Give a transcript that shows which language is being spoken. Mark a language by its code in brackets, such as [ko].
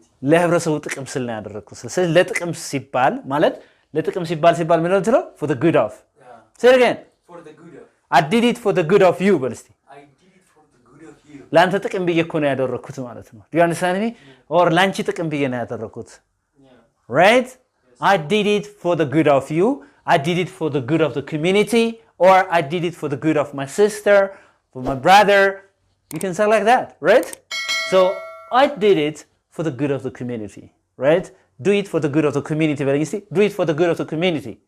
[am] ለህብረተሰቡ ጥቅም ስል ነው ያደረኩት። ስለዚህ ለጥቅም ሲባል ማለት ለጥቅም ሲባል ምን ነው ትለው? [en] For the good of. Say it again. For the good of. I did it for the good of you [am] በለሲ [en] I did it for the good of you. [am] ላንተ ጥቅም ብዬ እኮ ነው ያደረኩት ማለት ነው። [en] Do you understand me? Or [am] ላንቺ ጥቅም ብዬ ነው ያደረኩት። [en] Right? I did it for the good of you. I did it for the good of the community. Or I did it for the good of my sister, for my brother. You can say like that, right? So I did it for the good of the community, right? Do it for the good of the community. You see? Do it for the good of the community.